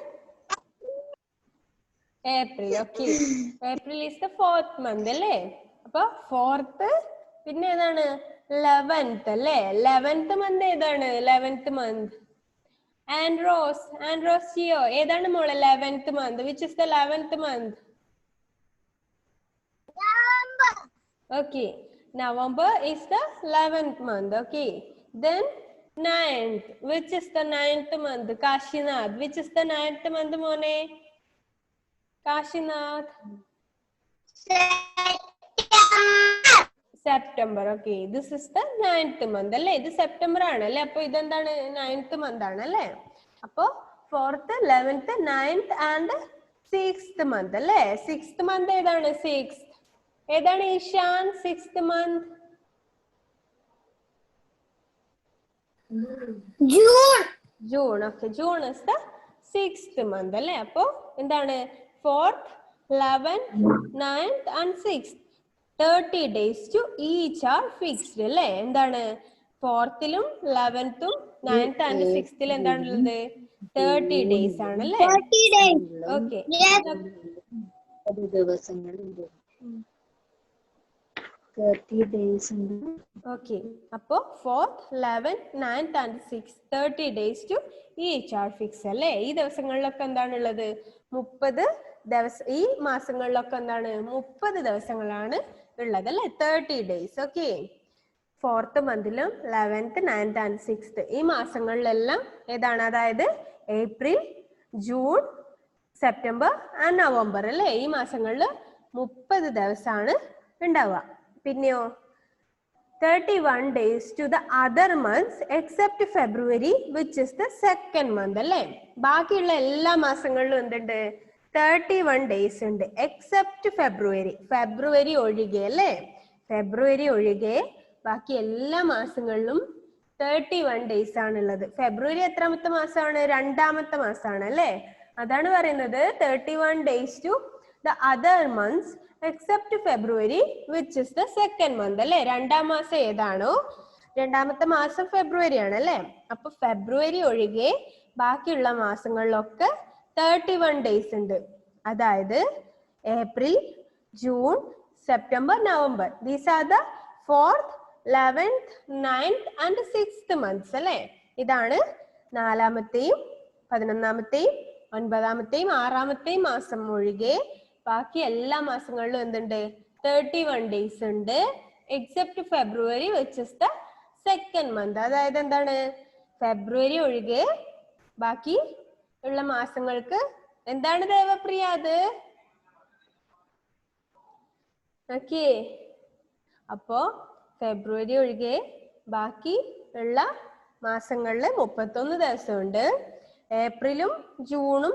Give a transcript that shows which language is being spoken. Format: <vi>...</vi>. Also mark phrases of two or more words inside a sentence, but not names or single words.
<en>April. Okay, April is the 4th month അല്ലേ?</en> <ml>അപ്പൊ 4th, പിന്നെ ഏതാണ്? 11th അല്ലേ? 11th month ഏതാണ്? 11th month. ആൻഡ്രോസ് ജിയോ, ഏതാണ് മോളെ 11th month?</ml> <en>Which is the 11th month? Okay. November is the 11th month. Okay. Then 9th. Which is the 9th month? Kashinath. Which is the 9th month, Mone? Kashinath. September. Okay. This is the 9th month.</en> <ml>അല്ലേ ഇത് സെപ്റ്റംബർ ആണല്ലേ അപ്പൊ ഇതെന്താണ് 9th month ആണല്ലേ അപ്പൊ</ml> <en>4th 11th 9th and 6th month</en> <ml>അല്ലേ 6th month ഏതാണ് 6th ഏതാണ് ഈശാൻ</ml> <en>6th month June. Okay. June is the 6th month</en> <ml>അല്ലേ അപ്പൊ എന്താണ്</ml> <en>4th 11th 9th and 6th 30 days to each are fixed</en> <ml>അല്ലേ എന്താണ് 4th-ലും 11th-ഉം</ml> <en>9th and</en> <ml>6th-ൽ എന്താണുള്ളത്</ml> <en>30 days ആണല്ലേ 30 days.</en> <ml>ഓക്കെ ദിവസങ്ങളുണ്ട് 30 days ഉണ്ട് ഓക്കെ അപ്പോ</ml> <en>4th 11th 9th and 6th 30 days to each are fixed</en> <ml>അല്ലേ ഈ ദിവസങ്ങളിലൊക്കെ എന്താണുള്ളത് 30 ദിവസം ഈ മാസങ്ങളിലൊക്കെ എന്താണ് 30 ദിവസങ്ങളാണ് ഉള്ളത് അല്ലേ 30 days ഓക്കെ 4th മന്തിലും 11th 9th and 6th ഈ മാസങ്ങളിലെല്ലാം ഏതാണ് അതായത് ഏപ്രിൽ ജൂൺ സെപ്റ്റംബർ ആൻഡ് നവംബർ അല്ലേ ഈ മാസങ്ങളിൽ 30 ദിവസമാണ് ഉണ്ടാവുക പിന്നെയോ</ml> <en>31 days to the other months except February which is the second month</en> <ml>അല്ലേ ബാക്കിയുള്ള എല്ലാ മാസങ്ങളിലും എന്തുണ്ട് 31 days ഉണ്ട് except ഫെബ്രുവരി ഒഴികെ അല്ലേ ഫെബ്രുവരി ഒഴികെ ബാക്കി എല്ലാ മാസങ്ങളിലും 31 days ആണുള്ളത് ഫെബ്രുവരി എത്രാമത്തെ മാസമാണ് രണ്ടാമത്തെ മാസമാണ് അല്ലേ അതാണ് പറയുന്നത്</ml> <en>31 days to the other months except February which is the second month</en> <ml>അല്ലേ രണ്ടാം മാസം ഏതാണോ രണ്ടാമത്തെ മാസം ഫെബ്രുവരി ആണ് അല്ലേ അപ്പൊ ഫെബ്രുവരി ഒഴികെ ബാക്കിയുള്ള മാസങ്ങളിലൊക്കെ 31 days ഉണ്ട് അതായത് ഏപ്രിൽ ജൂൺ സെപ്റ്റംബർ നവംബർ</ml> <en>These are the 4th 11th 9th and 6th months</en> <ml>അല്ലേ ഇതാണ് നാലാമത്തെയും 11ാമത്തെയും 9ാമത്തെയും 6ാമത്തെയും മാസം ഒഴികെ ബാക്കി എല്ലാ മാസങ്ങളിലും എന്തുണ്ട് 31 days ഉണ്ട്</ml> <en>except February which is the second month</en> <ml>അതായത് എന്താണ് ഫെബ്രുവരി ഒഴികെ ബാക്കി ഉള്ള മാസങ്ങൾക്ക് എന്താണ് ദേവപ്രിയ അത് ഓക്കേ അപ്പോ ഫെബ്രുവരി ഒഴികെ ബാക്കി ഉള്ള മാസങ്ങളിൽ 31 ദിവസമുണ്ട് ഏപ്രിലും ജൂണും</ml>